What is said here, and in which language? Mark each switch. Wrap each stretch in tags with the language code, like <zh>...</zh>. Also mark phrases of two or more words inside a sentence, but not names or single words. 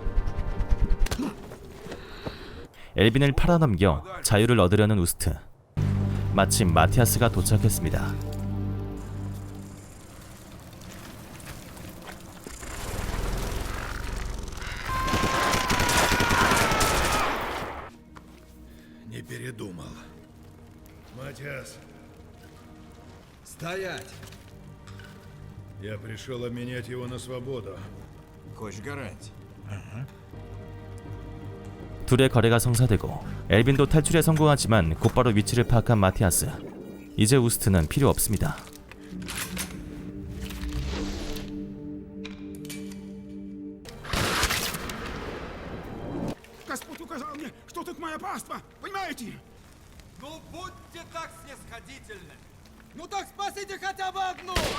<ko>엘빈을 팔아넘겨 자유를 얻으려는 우스트. 마침 마티아스가 도착했습니다.</ko> <ru>Не передумал. Матиас, Стоять! я пришел обменять его на свободу. Хочешь гарантий?</ru> <ko>둘의 거래가 성사되고 엘빈도 탈출에 성공하지만 곧바로 위치를 파악한 마티아스. 이제 우스트는 필요 없습니다.</ko> <ru>Господь указал мне, что тут моя паства, понимаете? Ну, будьте так снисходительны. Ну так спасите хотя бы одну!</ru>